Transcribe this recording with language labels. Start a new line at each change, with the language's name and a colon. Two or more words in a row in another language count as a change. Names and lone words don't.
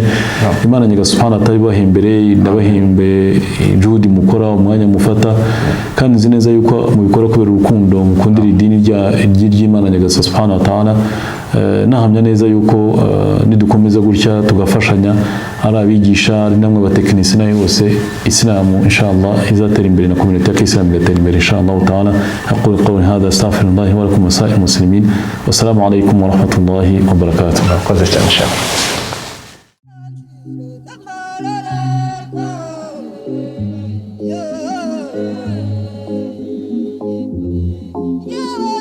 Kinyarwanda: Imana Nyagasani
Arabic: سبحانه وتعالى
Kinyarwanda: ibahembere, ndabahembe juhudi mukora, umwanya mufata, kandi nzi neza yuko mubikora kubera urukundo mukundira idini ry'Imana Nyagasani
Arabic: سبحانه وتعالى.
Kinyarwanda: Nahamya neza yuko nidukomeza gutya tugafashanya, ari abigisha ari namwe abatekinisi nayo bose, Islamu inshallah izatera imbere na community ya Islam igatera imbere
Arabic: إن شاء الله تعالى. أقول قولي هذا أستغفر الله ولكم ولسائر المسلمين. والسلام عليكم ورحمة الله وبركاته.
Kinyarwanda: Murakoze cyane inshallah.
English: Yeah.